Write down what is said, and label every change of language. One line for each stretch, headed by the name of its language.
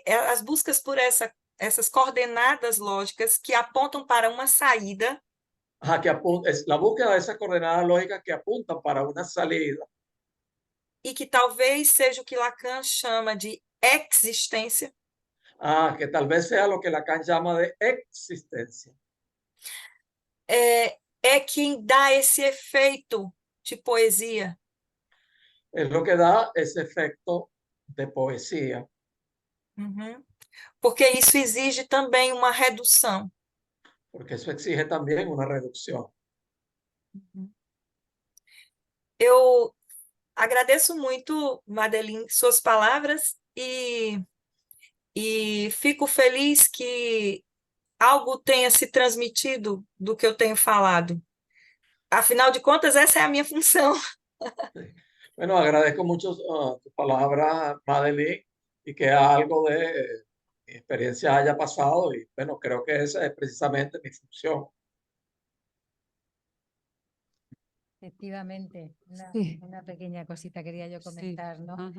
Portuguese: as buscas por essas coordenadas lógicas que apontam para uma saída.
Spanish: Es la búsqueda de esas coordenadas lógicas que apuntan para una salida.
Portuguese: E que talvez seja o que Lacan chama de existência.
Spanish: Que tal vez sea lo que Lacan llama de existencia.
Portuguese: É quem dá esse efeito de poesia.
Spanish: Es lo que da ese efecto de poesía.
Portuguese: Porque isso exige também uma redução.
Spanish: Porque eso exige también una reducción.
Portuguese: Eu agradeço muito, Madeleine, suas palavras e fico feliz que algo tenha se transmitido do que eu tenho falado. Afinal de contas, essa é a minha função.
Spanish: Bueno, agradezco mucho tus palabras, Madeleine, y que algo de mi experiencia haya pasado, y bueno, creo que esa es precisamente mi función. Efectivamente, una pequeña cosita quería yo comentar, ¿no?